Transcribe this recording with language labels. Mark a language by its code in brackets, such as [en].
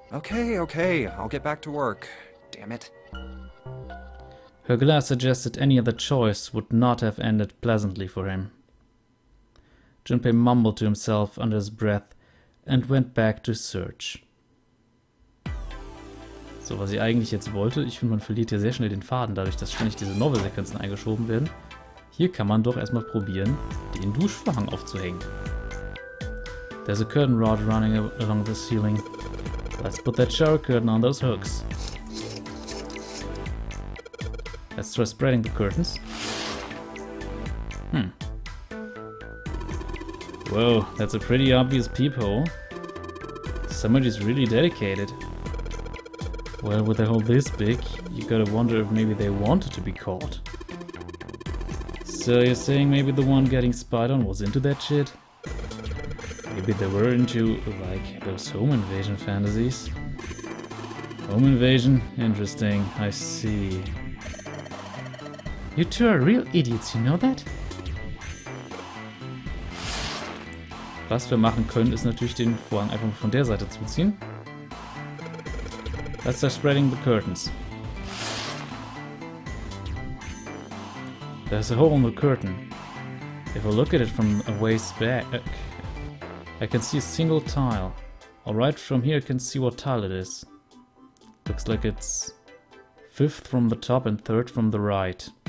[en] Okay, I'll get back to work. Damn it. Her glare suggested any other choice would not have ended pleasantly for him. Junpei mumbled to himself under his breath and went back to search. [de] So, was ich eigentlich jetzt wollte, ich finde, man verliert hier sehr schnell den Faden, dadurch, dass ständig diese Novel-Sequenzen eingeschoben werden. Hier kann man doch erstmal probieren, den Duschvorhang aufzuhängen. [en] There's a curtain rod running along the ceiling. Let's put that shower curtain on those hooks. Let's try spreading the curtains. Whoa, that's a pretty obvious peephole. Somebody's really dedicated. Well, with a hole this big, you gotta wonder if maybe they wanted to be caught. So you're saying maybe the one getting spied on was into that shit? Maybe they were into, like, those home invasion fantasies? Home invasion? Interesting, I see. You two are real idiots, you know that? [de] Was wir machen können, ist natürlich den Vorhang einfach von der Seite zuziehen. [en] Let's start spreading the curtains. There's a hole in the curtain. If I look at it from a ways back, I can see a single tile. Alright, from here I can see what tile it is. Looks like it's 5th from the top and 3rd from the right.